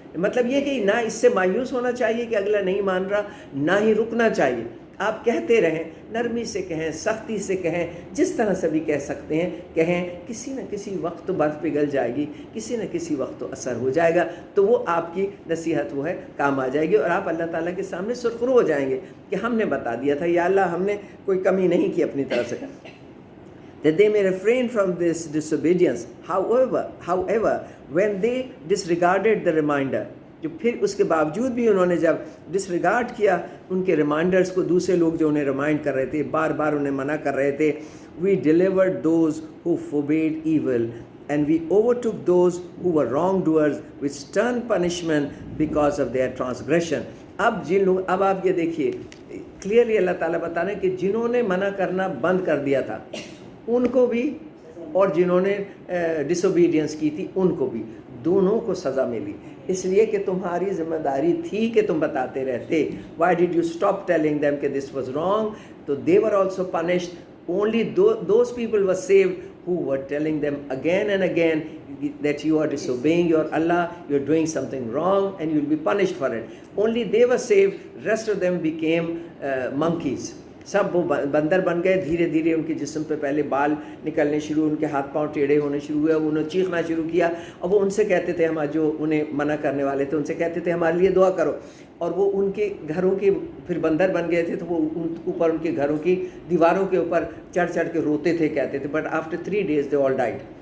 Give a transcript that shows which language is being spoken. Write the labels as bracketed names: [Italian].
[Hindi] मतलब ये कि ना इससे मायूस होना चाहिए कि अगला नहीं मान रहा, ना ही रुकना चाहिए, आप कहते रहें, नरमी से कहें, सख्ती से कहें, जिस तरह से भी कह सकते हैं कहें, किसी न किसी वक्त तो बर्फ़ पिघल जाएगी, किसी न किसी वक्त तो असर हो जाएगा, तो वो आपकी नसीहत वो है काम आ जाएगी और आप अल्लाह ताला के सामने सुरखरू हो जाएंगे कि हमने बता दिया था, या अल्लाह हमने कोई कमी नहीं की अपनी तरफ से। [English] That they may refrain from this disobedience. However, when they disregarded the reminder, [Hindi] जो फिर उसके बावजूद भी उन्होंने जब डिसरिगार्ड किया उनके रिमाइंडर्स को, दूसरे लोग जो उन्हें रिमाइंड कर रहे थे, [English] बार बार उन्हें मना कर रहे थे, we delivered those who forbade evil and we overtook those who were wrongdoers with stern punishment because of their transgression. [Hindi] अब आप ये देखिए क्लियरली अल्लाह ताला बता रहे हैं कि जिन्होंने मना करना बंद कर दिया था उनको भी, और जिन्होंने डिसोबीडियंस की थी उनको भी, दोनों को सज़ा मिली, इसलिए कि तुम्हारी जिम्मेदारी थी कि तुम बताते रहते। [English] Why did you stop telling them कि this was wrong? तो they were also punished. Only those people were saved who were telling them again and again that you are disobeying your Allah, you are doing something wrong and you will be punished for it. Only they were saved, rest of them became monkeys. [Hindi] सब वो बंदर बन गए, धीरे धीरे उनके जिस्म पे पहले बाल निकलने शुरू, उनके हाथ पांव टेढ़े होने शुरू हुए, उन्होंने चीखना शुरू किया और वो उनसे कहते थे, हम जो उन्हें मना करने वाले थे उनसे कहते थे हमारे लिए दुआ करो, और वो उनके घरों के फिर बंदर बन गए थे, तो वो ऊपर उनके घरों की दीवारों के ऊपर चढ़ चढ़ के रोते थे, कहते थे, [English] But after 3 days they all died.